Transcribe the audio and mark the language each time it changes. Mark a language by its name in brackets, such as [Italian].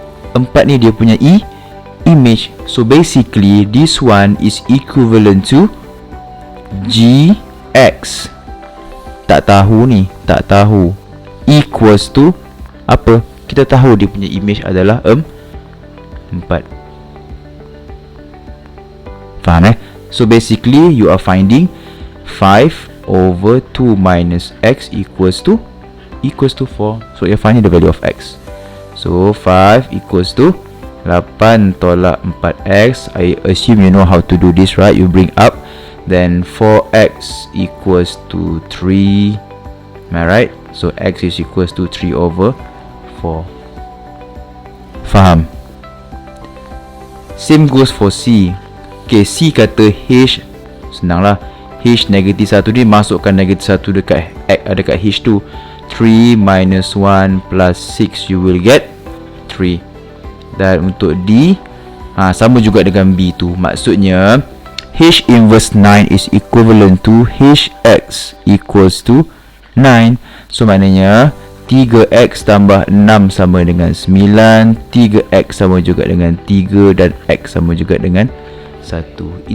[English] 4 [Malay] ni dia punya [English] image. So basically this one is equivalent to [Malay] Gx tak tahu ni, tak tahu, [English] equals to [Malay] apa? Kita tahu dia punya image adalah 4. Faham [English] So basically you are finding 5 over 2 minus x equals to 4. So you're finding the value of x. So 5 equals to 8 [Malay] tolak [English] 4x. I assume you know how to do this, right? You bring up, then 4x equals to 3. Am I right? So x is equals to 3 over 4. [Malay] Faham? [English] Same goes for C. [Malay] Okay, C kata H, senanglah, H negatif 1 ni masukkan negatif 1 dekat H2. [English] 3 minus 1 plus 6, you will get 3. [Malay] Dan untuk D, sama juga dengan B tu. Maksudnya [English] H inverse 9 is equivalent to Hx equals to 9. So [Malay] maknanya 3x tambah 6 sama dengan 9, 3x sama juga dengan 3, dan x sama juga dengan 1.